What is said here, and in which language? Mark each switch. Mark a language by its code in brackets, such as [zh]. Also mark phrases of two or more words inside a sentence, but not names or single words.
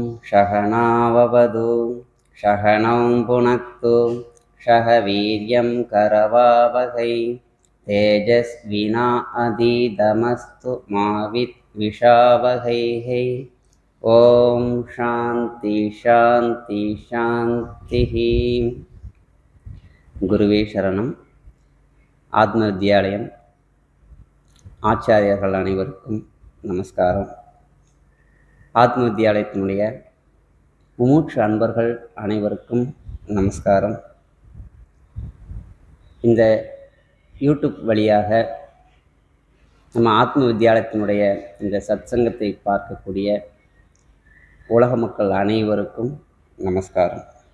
[sa] सहनाववतु सहनौ भुनक्तु सह वीर्यं करवावहै तेजस्विनावधीतमस्तु मा विद्विषावहैः। ओम् शान्ति शान्ति शान्ति. [ta] குருவே சரணம். ஆத்ம வித்யாலயம் ஆச்சாரியர்கள் அனைவருக்கும் நமஸ்காரம். ஆத்ம வித்யாலயத்தினுடைய முமூட்சு அன்பர்கள் அனைவருக்கும் நமஸ்காரம். இந்த யூடியூப் வழியாக நம்ம ஆத்ம வித்யாலயத்தினுடைய இந்த சத்சங்கத்தை பார்க்கக்கூடிய உலக மக்கள் அனைவருக்கும் நமஸ்காரம்.